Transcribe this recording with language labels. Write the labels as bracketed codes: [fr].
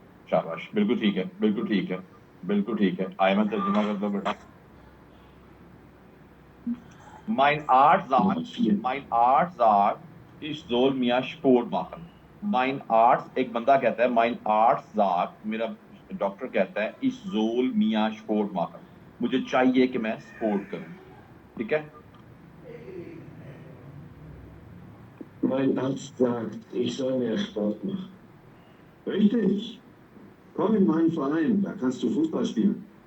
[hi] शाबाश, बिल्कुल ठीक है, बिल्कुल ठीक है, बिल्कुल ठीक है। आयमन तर्जुमा कर दो बेटा। [de] Mein Arzt sagt, ich soll mehr Sport machen. Mein Arzt, [hi] एक बंदा कहता है [de] mein Arzt sagt, [hi] मेरा डॉक्टर कहता है [de] ich soll mehr Sport machen. [hi] मुझे चाहिए कि मैं स्पोर्ट करूं, ठीक है? [de] Mein Arzt sagt, ich soll mehr Sport machen. Richtig. Komm in meinen Verein, da kannst du Fußball spielen.